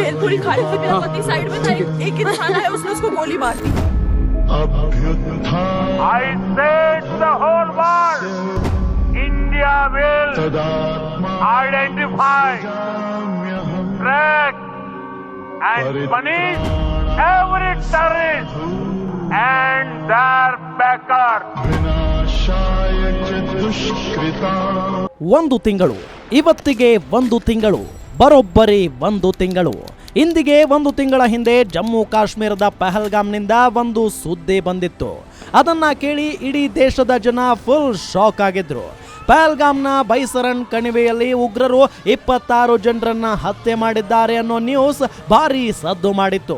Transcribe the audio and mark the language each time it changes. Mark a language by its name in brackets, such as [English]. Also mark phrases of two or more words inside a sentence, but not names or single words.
[Hindi] पूरी खाली होती साइड में था, एक इंसान आया उसने उसको गोली मार दी. [Sanskrit] अभ्युत्थान [English] I said the whole world, India will identify, track and punish every terrorist and their backer. [Sanskrit] विनाशाय च दुष्कृता. [Kannada] ಒಂದು ತಿಂಗಳು, ಇವತ್ತಿಗೆ ಒಂದು ತಿಂಗಳು, ಬರೋಬ್ಬರಿ ಒಂದು ತಿಂಗಳು. ಇಂದಿಗೆ ಒಂದು ತಿಂಗಳ ಹಿಂದೆ ಜಮ್ಮು ಕಾಶ್ಮೀರದ ಪಹಲ್ಗಾಮ್ನಿಂದ ಒಂದು ಸುದ್ದಿ ಬಂದಿತ್ತು. ಅದನ್ನ ಕೇಳಿ ಇಡೀ ದೇಶದ ಜನ [English] full shock [Kannada] ಆಗಿದ್ರು. ಪಹಲ್ಗಾಮ್ನ ಬೈಸರನ್ ಕಣಿವೆಯಲ್ಲಿ ಉಗ್ರರು 26 ಜನರನ್ನ ಹತ್ಯೆ ಮಾಡಿದ್ದಾರೆ ಅನ್ನೋ ನ್ಯೂಸ್ ಭಾರಿ ಸದ್ದು ಮಾಡಿತ್ತು.